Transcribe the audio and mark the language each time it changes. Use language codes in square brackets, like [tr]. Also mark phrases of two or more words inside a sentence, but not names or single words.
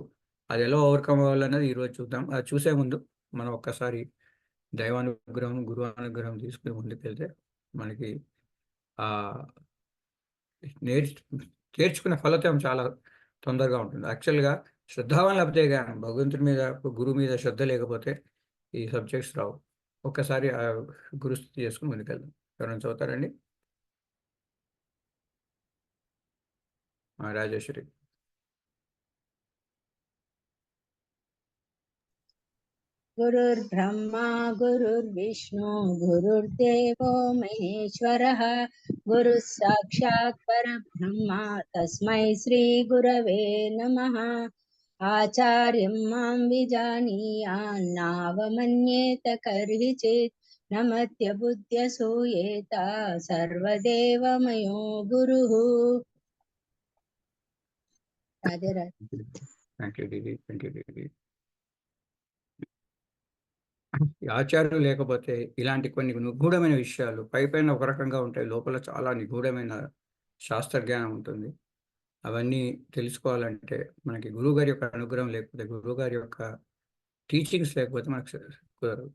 [te] అది ఎలా ఓవర్కమ్ అవ్వాలన్నది ఈరోజు చూద్దాం. అది చూసే ముందు మనం ఒక్కసారి దైవానుగ్రహం, గురువు అనుగ్రహం తీసుకుని ముందుకెళ్తే మనకి ఆ నేర్చు నేర్చుకునే ఫలితం చాలా తొందరగా ఉంటుంది. యాక్చువల్గా శ్రద్ధావాన్ లేకపోతే కానీ భగవంతుడి మీద, గురువు మీద శ్రద్ధ లేకపోతే ఈ సబ్జెక్ట్స్ రావు. ఒక్కసారి ఆ గురుస్థితి చేసుకుని ముందుకెళ్దాం. ఎవరైనా చదువుతారండి? రాజేశ్వరి. [sa] गुरुर्ब्रह्मा गुरुर्विष्णु गुरुर्देवो महेश्वरः गुरुः साक्षात् परब्रह्म तस्मै श्री गुरवे नमः। आचार्यं मां विजानीयान्नावमन्येत कर्हिचित् नमत्य बुद्ध्यसूयेत सर्वदेवमयो गुरुः। [hi] राधे राधे। [en] Thank you didi, thank you didi. [te] ఈ ఆచార్యులు లేకపోతే ఇలాంటి కొన్ని నిగూఢమైన విషయాలు పై పైన ఒక రకంగా ఉంటాయి, లోపల చాలా నిగూఢమైన శాస్త్ర జ్ఞానం ఉంటుంది. అవన్నీ తెలుసుకోవాలంటే మనకి గురువు గారి యొక్క అనుగ్రహం లేకపోతే, గురువు గారి యొక్క టీచింగ్స్ లేకపోతే మనకు కుదరదు.